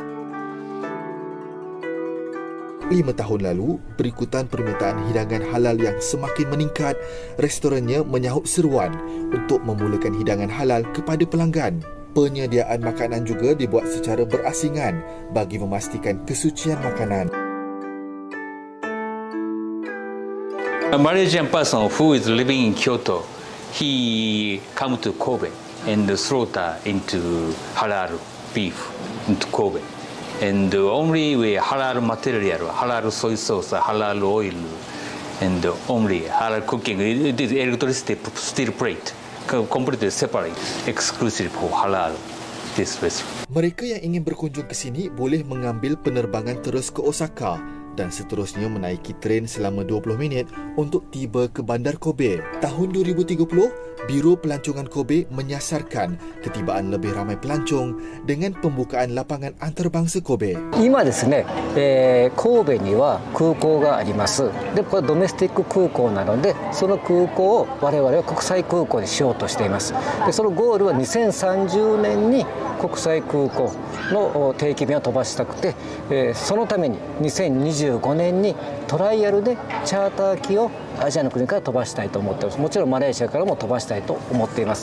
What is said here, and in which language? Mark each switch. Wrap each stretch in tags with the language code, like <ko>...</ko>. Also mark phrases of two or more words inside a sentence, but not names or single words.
<ms>5 tahun lalu, berikutan permintaan hidangan halal yang semakin meningkat, restorannya menyahut seruan untuk memulakan hidangan halal kepada pelanggan. Penyediaan makanan juga dibuat secara berasingan bagi memastikan kesucian makanan.</ms> <en>A Malaysian person who is living in Kyoto, he come to Kobe and slaughter into halal beef into Kobe. And only with halal material, halal soy sauce, halal oil, and only halal cooking. It is electricity steel plate, completely separate, exclusive for halal. This restaurant.</en> <ms>Mereka yang ingin berkunjung ke sini boleh mengambil penerbangan terus ke Osaka dan seterusnya menaiki tren selama 20 minit untuk tiba ke bandar Kobe. Tahun 2030, Biro Pelancongan Kobe menyasarkan ketibaan lebih ramai pelancong dengan pembukaan lapangan antarabangsa Kobe.</ms> <ja>今ですね、神戸には空港があります。で、これドメスティック空港なので、その空港を我々は国際空港にしようとしています。で、そのゴールは2030年に国際空港の定期便を飛ばしたくて、そのために2025年にトライアルでチャーター機をアジアの国から飛ばしたいと思っています。もちろんマレーシアからも飛ばしたいと思っています。</ja>